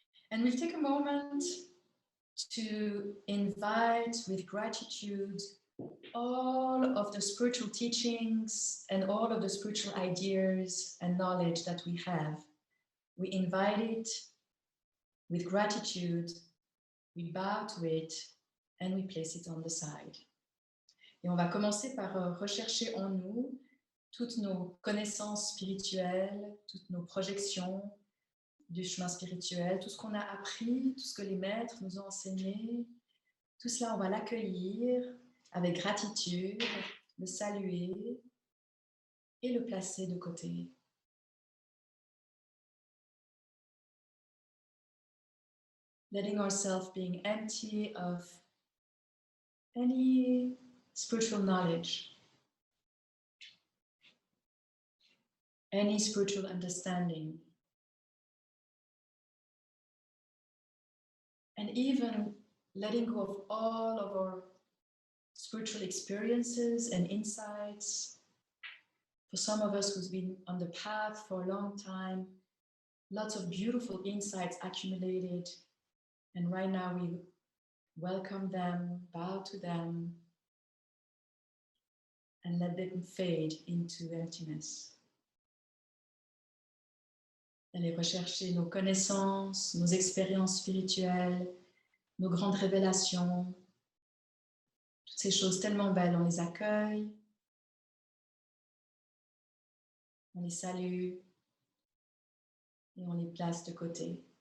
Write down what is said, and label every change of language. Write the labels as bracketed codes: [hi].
[en] And we'll take a moment to invite with gratitude all of the spiritual teachings and all of the spiritual ideas and knowledge that we have. We invite it with gratitude, we bow to it, and we place it on the side. [fr] Et on va commencer par rechercher en nous toutes nos connaissances spirituelles, toutes nos projections du chemin spirituel, tout ce qu'on a appris, tout ce que les maîtres nous ont enseigné, tout cela, on va l'accueillir avec gratitude, le saluer et le placer de côté. [en] Letting ourselves being empty of any spiritual knowledge, any spiritual understanding. And even letting go of all of our spiritual experiences and insights For some of us who's been on the path for a long time, lots of beautiful insights accumulated. And right now we welcome them, bow to them, and let them fade into emptiness. [fr] Aller rechercher nos connaissances, nos expériences spirituelles, nos grandes révélations, toutes ces choses tellement belles, on les accueille, on les salue et on les place de côté.